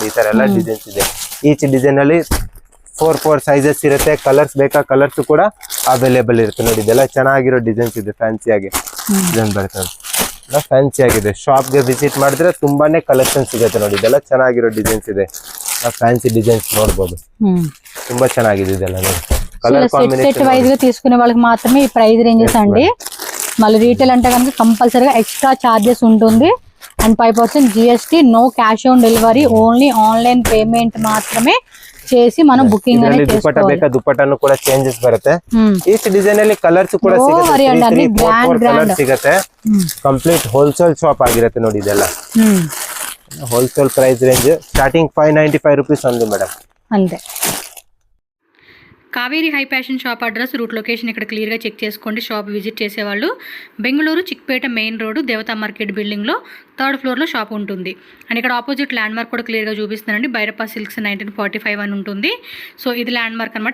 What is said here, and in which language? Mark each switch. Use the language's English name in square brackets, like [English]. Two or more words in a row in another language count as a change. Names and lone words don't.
[Kannada] ಈ ತರ ಎಲ್ಲ ಡಿಸೈನ್ಸ್ ಇದೆ. [English] each design [Kannada] ಅಲ್ಲಿ 4 ಸೈಜಸ್ ಇರುತ್ತೆ. ಕಲರ್ಸ್ ಬೇಕಾ, ಕಲರ್ಸ್ ಕೂಡ ಅವೈಲೇಬಲ್ ಇರುತ್ತೆ ನೋಡಿ. ಇದೆಲ್ಲ ಚೆನ್ನಾಗಿರೋ ಡಿಸೈನ್ಸ್ ಇದೆ, ಫ್ಯಾನ್ಸಿ ಆಗಿ ಡಿಸೈನ್ ಬರುತ್ತೆ ನೋಡಿ. ಫ್ಯಾನ್ಸಿ ಆಗಿದೆ. ಶಾಪ್ ಗೆ ವಿಸಿಟ್ ಮಾಡಿದ್ರೆ ತುಂಬಾನೇ ಕಲೆಕ್ಷನ್ ಸಿಗುತ್ತೆ ನೋಡಿ. ಇದೆಲ್ಲ ಚೆನ್ನಾಗಿರೋ ಡಿಸೈನ್ಸ್ ಇದೆ. [English] fancy designs [Kannada] ನೋಡಬಹುದು, ತುಂಬಾ ಚೆನ್ನಾಗಿದೆ ಇದೆಲ್ಲ ನೋಡಿ. [English] colour combination set wise [Telugu] గా తీసుకునే వాళ్ళకి మాత్రమే ఈ [English] price ranges [Telugu] అండి. మళ్ళీ రీటైల్ అంటే కనుక కంపల్సరీగా [English] extra charges [Telugu] ఉంటుంది. అండ్ 5% GST, [English] no cash on delivery, only online payment [Telugu] మాత్రమే చేసి మనం బుకింగ్ అనేది చేసుకోవాలి. [Kannada] ದುಪ್ಪಟ್ಟ ಬೇಕಾ, ದುಪ್ಪಟ್ಟನು ಕೂಡ ಚೇಂಜಸ್ ಬರುತ್ತೆ. [English] each design [Kannada] ಅಲ್ಲಿ ಕಲರ್ಸ್ ಕೂಡ ಸಿಗುತ್ತೆ, 4 ಕಲರ್ ಸಿಗುತ್ತೆ. [English] complete wholesale shop [Kannada] ಆಗಿರುತ್ತೆ ನೋಡಿ ಇದೆಲ್ಲ. [English] wholesale price range starting 595 rupees [Telugu] ఉంది మేడం. అంతే. కావేరి హై ఫ్యాషన్ షాప్ అడ్రస్, [English] route location [Telugu] ఇక్కడ క్లియర్గా చెక్ చేసుకోండి. షాప్ విజిట్ చేసేవాళ్ళు బెంగళూరు చిక్పేట మెయిన్ రోడ్డు దేవతా మార్కెట్ బిల్డింగ్లో 3rd ఫ్లోర్లో షాప్ ఉంటుంది. అండ్ ఇక్కడ [English] opposite landmark [Telugu] కూడా క్లియర్గా చూపిస్తున్నానండి. భైరప్ప సిల్క్స్ 1945 అని ఉంటుంది. సో ఇది ల్యాండ్ మార్క్ అనమాట.